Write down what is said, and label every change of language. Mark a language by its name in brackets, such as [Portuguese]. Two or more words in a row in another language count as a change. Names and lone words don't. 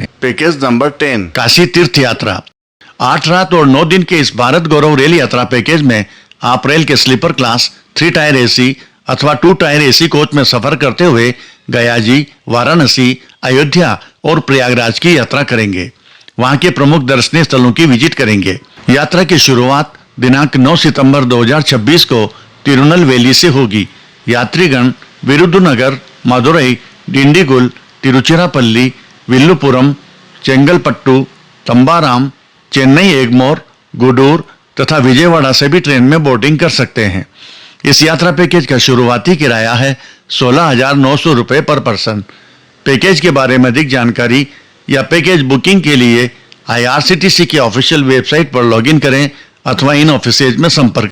[Hindi] पैकेज नंबर 10, काशी तीर्थ यात्रा। 8 रात और 9 दिन के इस भारत गौरव रेल यात्रा पैकेज में आप रेल के [English] sleeper class [Hindi] 3 [English] tier AC [Hindi] अथवा 2 [English] tier AC [Hindi] कोच में सफर करते हुए गयाजी, वाराणसी, अयोध्या और प्रयागराज की यात्रा करेंगे। वहां के प्रमुख दर्शनीय स्थलों की विजिट करेंगे। यात्रा की शुरुआत दिनांक 9 सितंबर 2026 को तिरुनेलवेली से होगी। यात्रीगण विरुधुनगर, मदुरई, डिंडीगुल, तिरुचिरापल्ली, विल्लुपुरम, चेंगलपट्टू, तंबाराम, चेन्नई एगमोर, गुडूर तथा विजयवाड़ा से भी ट्रेन में बोर्डिंग कर सकते हैं। इस यात्रा पैकेज का शुरुआती किराया है 16,900 रुपये [English] per person. [Hindi] पैकेज के बारे में अधिक जानकारी या [English] package booking [Hindi] के लिए IRCTC की [English] official website [Hindi] पर लॉगिन करें अथवा इन ऑफिसेज में संपर्क।